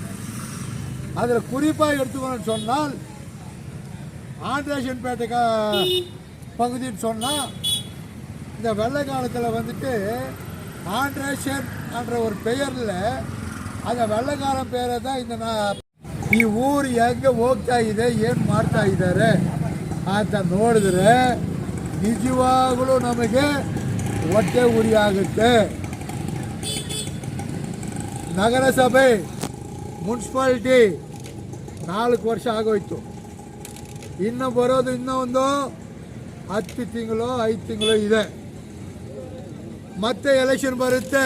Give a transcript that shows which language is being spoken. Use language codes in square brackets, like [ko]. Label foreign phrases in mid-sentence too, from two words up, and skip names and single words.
[ta] அதில் குறிப்பாக எடுத்துக்கொள்ள சொன்னால் ஆண்டேசன்பேட்டை பகுதின்னு சொன்னால், இந்த வெள்ளை காலத்தில் ஆண்டேசன் என்ற ஒரு பெயரில் அந்த வெள்ளைக்காரன் பேரை தான் [kn] ಈ ಊರು ಹೆಂಗೆ ಹೋಗ್ತಾ ಇದೆ, ಏನು ಮಾಡ್ತಾ ಇದ್ದಾರೆ ಅಂತ ನೋಡಿದ್ರೆ ನಿಜವಾಗಲೂ ನಮಗೆ ಹೊಟ್ಟೆ ಉರಿ ಆಗುತ್ತೆ. ನಗರಸಭೆ ಮುನ್ಸಿಪಾಲಿಟಿ 4 ವರ್ಷ ಆಗೋಯ್ತು, ಇನ್ನು ಬರೋದು ಇನ್ನೂ ಒಂದು 10 ತಿಂಗಳು 5 ತಿಂಗಳು ಇದೆ, ಮತ್ತೆ ಎಲೆಕ್ಷನ್ ಬರುತ್ತೆ.